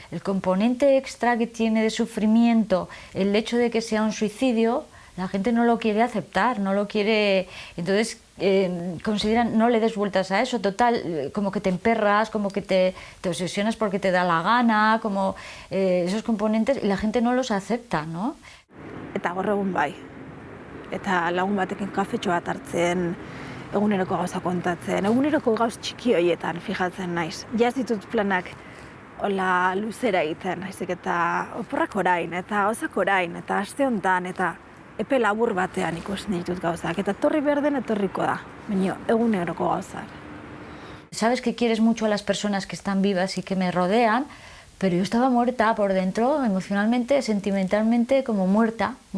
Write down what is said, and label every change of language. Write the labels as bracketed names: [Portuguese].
[Spanish] El componente extra que tiene de sufrimiento, el hecho de que sea un suicidio, la gente no lo quiere aceptar, no lo quiere... Entonces consideran, no le des vueltas a eso, total, como que te emperras, como que te obsesionas porque te da la gana, como esos componentes, y la gente no los acepta, ¿no? [Basque] Eta gaur egun bai. Eta lagun batekin kafetxo bat hartzen, eguneroko gauza kontatzen, eguneroko gauz txiki horietan fijatzen naiz. Ja ez ditut planak hola luzera egiten, naizik eta oporrak orain, eta gauzak orain, eta aste honetan, eta epe labur batean ikusten ditut gauzak, eta etorri behar den etorriko da, baina eguneroko gauzak. [Spanish] Sabes que quieres mucho a las personas que están vivas y que me rodean, pero yo estaba muerta por dentro, emocionalmente, sentimentalmente, como muerta.